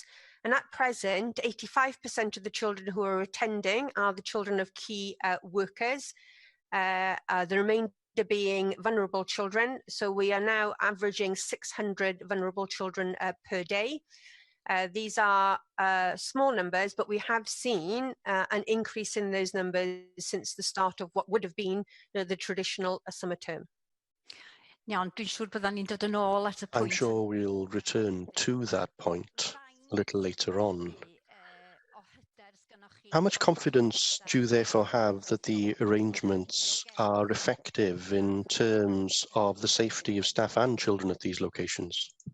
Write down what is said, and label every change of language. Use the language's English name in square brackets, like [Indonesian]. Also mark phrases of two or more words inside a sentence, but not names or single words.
[English] And at present, 85% of the children who are attending are the children of key workers, the remainder being vulnerable children. So we are now averaging 600 vulnerable children per day. These are small numbers, but we have seen an increase in those numbers since the start of what would have been the traditional summer term. [Welsh] Iawn, dwi'n siŵr byddan ni'n dod yn ôl at y pwynt. [English] I'm sure we'll return to that point a little later on. How much confidence do you therefore have that the arrangements are effective in terms of the safety of staff and children at these locations?